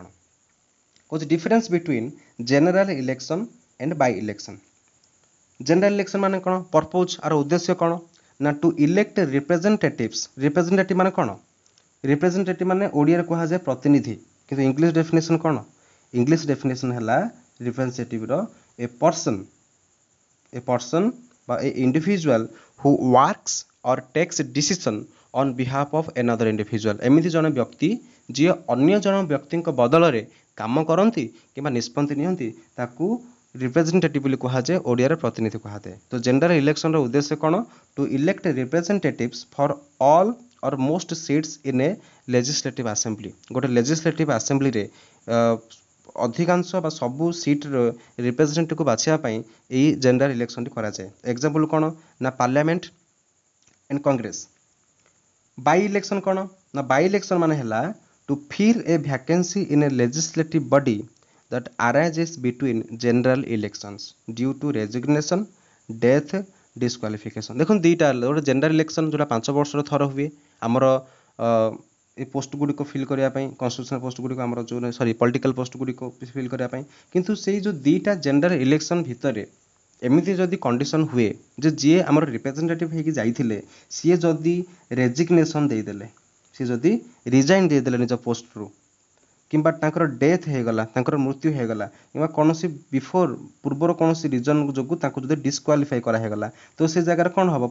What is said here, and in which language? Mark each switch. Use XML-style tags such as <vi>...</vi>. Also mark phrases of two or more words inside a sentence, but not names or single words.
<en>କହୁଛି difference between general election and by election. general election</en> <or>ମାନେ କ'ଣ? ପର୍ପୋଜ ଆର ଉଦ୍ଦେଶ୍ୟ କ'ଣ?</or> <en>ନା to elect representatives. representative</en> <or>ମାନେ କ'ଣ? ରିପ୍ରେଜେଣ୍ଟେଟିଭ ମାନେ ଓଡ଼ିଆରେ କୁହାଯାଏ ପ୍ରତିନିଧି, କିନ୍ତୁ</or> <en>English definition</en> <or>କ'ଣ?</or> <en>English definition ହେଲା ରିପ୍ରେଜେଣ୍ଟେଟିଭର ଏ person বা a individual who works or takes decision on behalf of another individual.</en> <or>ଏମିତି ଜଣେ ବ୍ୟକ୍ତି ଯିଏ ଅନ୍ୟ ଜଣେ ବ୍ୟକ୍ତିଙ୍କ ବଦଳରେ କାମ କରନ୍ତି କିମ୍ବା ନିଷ୍ପତ୍ତି ନିଅନ୍ତି ତାକୁ ରିପ୍ରେଜେଣ୍ଟେଟିଭ ବୋଲି କୁହାଯାଏ, ଓଡ଼ିଆରେ ପ୍ରତିନିଧି କୁହାଯାଏ. ତ ଜେନେରାଲ ଇଲେକ୍ସନର ଉଦ୍ଦେଶ୍ୟ କ'ଣ?</or> <en>to elect representatives for all or most seats in a legislative assembly.</en> <or>ଗୋଟେ ଲେଜିସ୍ଲେଟିଭ ଆସେମ୍ବଲିରେ ଅଧିକାଂଶ ବା ସବୁ ସିଟ୍ର ରିପ୍ରେଜେଣ୍ଟେଟିଭକୁ ବାଛିବା ପାଇଁ ଏହି ଜେନେରାଲ ଇଲେକ୍ସନଟି କରାଯାଏ. ଏକ୍ଜାମ୍ପଲ କ'ଣ? ନା</or> <en>parliament and Congress. by election</en> <or>କ'ଣ? ନା</or> <en>by election</en> <or>ମାନେ ହେଲା</or> <en>to fill a vacancy in a legislative body that arises between general elections due to resignation, death, disqualification.</en> <or>ଦେଖନ୍ତୁ ଦୁଇଟା ଗୋଟେ</or> <en>general election</en> <or>ଯୋଉଟା 5 ବର୍ଷର ଥର ହୁଏ ଆମର ଏ ପୋଷ୍ଟ ଗୁଡ଼ିକ ଫିଲ୍ କରିବା ପାଇଁ,</or> <en>constitutional post</en> <or>ଗୁଡ଼ିକ ଆମର ଯେଉଁ</or> <en>political post</en> <or>ଗୁଡ଼ିକ ଫିଲ୍ କରିବା ପାଇଁ. କିନ୍ତୁ ସେଇ ଯେଉଁ ଦୁଇଟା</or> <en>general election</en> <or>ଭିତରେ ଏମିତି ଯଦି କଣ୍ଡିସନ ହୁଏ ଯେ ଯିଏ ଆମର ରିପ୍ରେଜେଣ୍ଟେଟିଭ ହେଇକି ଯାଇଥିଲେ ସିଏ ଯଦି ରେଜିଗ୍ନେସନ ଦେଇଦେଲେ, ସିଏ ଯଦି ରିଜାଇନ୍ ଦେଇଦେଲେ ନିଜ ପୋଷ୍ଟରୁ, କିମ୍ବା ତାଙ୍କର ଡେଥ୍ ହେଇଗଲା, ତାଙ୍କର ମୃତ୍ୟୁ ହେଇଗଲା, କିମ୍ବା କୌଣସି ପୂର୍ବର କୌଣସି ରିଜନ୍ ଯୋଗୁଁ ତାଙ୍କୁ ଯଦି ଡିସକ୍ୱାଲିଫାଇ କରାହେଇଗଲା, ତ ସେ ଜାଗାରେ କ'ଣ ହେବ?</or>